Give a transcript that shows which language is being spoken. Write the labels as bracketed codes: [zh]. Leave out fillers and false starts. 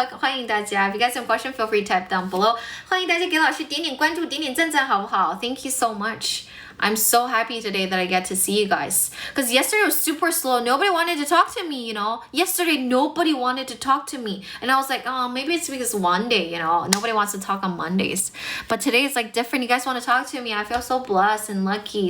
[zh] 欢迎大家。 [en] If you guys have a question, feel free to type down below. [zh] 欢迎大家给老师点点关注，点点赞赞，好不好？ [en] Thank you so much. I'm so happy today that I get to see you guys. Because yesterday was super slow. Nobody wanted to talk to me, you know. Yesterday, nobody wanted to talk to me. And I was like, maybe it's because Monday, you know. Nobody wants to talk on Mondays. But today is like different. You guys want to talk to me. I feel so blessed and lucky.